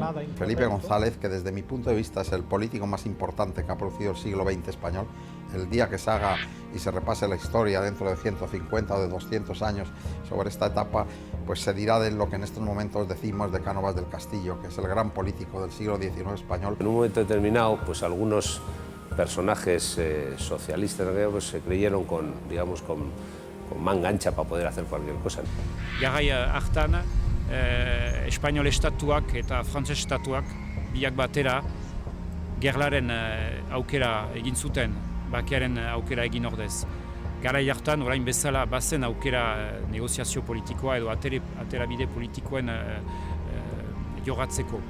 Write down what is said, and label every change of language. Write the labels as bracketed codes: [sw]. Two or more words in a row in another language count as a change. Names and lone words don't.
[es] Felipe González, que desde mi punto de vista es el político más importante que ha producido el siglo XX español, el día que se haga y se repase la historia dentro de 150 o de 200 años sobre esta etapa, pues se dirá de lo que en estos momentos decimos de Cánovas del Castillo, que es el gran político del siglo XIX español. En un momento determinado, pues algunos personajes socialistas pues, se creyeron con manga ancha para poder hacer cualquier cosa. [eu] Garai hartan, espainol estatuak eta frantses estatuak biak batera gerlaren aukera egin zuten, bakearen aukera egin ordez. Garai hartan, orain bezala, bazen aukera negoziazio politikoa edo aterabide politikoen jogatzeko.